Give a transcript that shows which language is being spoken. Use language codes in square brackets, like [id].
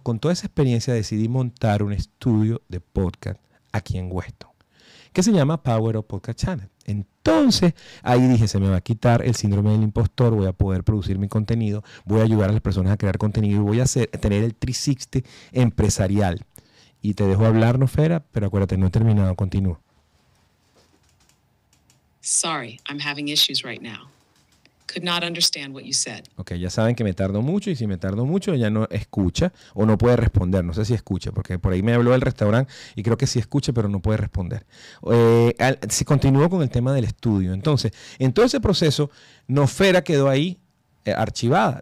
[es] Con toda esa experiencia decidí montar un estudio de podcast aquí en Weston, que se llama Power Up Podcast Channel. Entonces, ahí dije, se me va a quitar el síndrome del impostor, voy a poder producir mi contenido, voy a ayudar a las personas a crear contenido y voy a tener el 360 empresarial. Y te dejo hablar, Nofera, pero acuérdate, no he terminado, continúo. [en] Sorry, I'm having issues right now. Could not understand what you said. [es] Ok, ya saben que me tardo mucho y si me tardo mucho ella no escucha o no puede responder. No sé si escucha, porque por ahí me habló del restaurante y creo que sí escucha, pero no puede responder. Si continúo con el tema del estudio. Entonces, en todo ese proceso, Nofera quedó ahí archivada.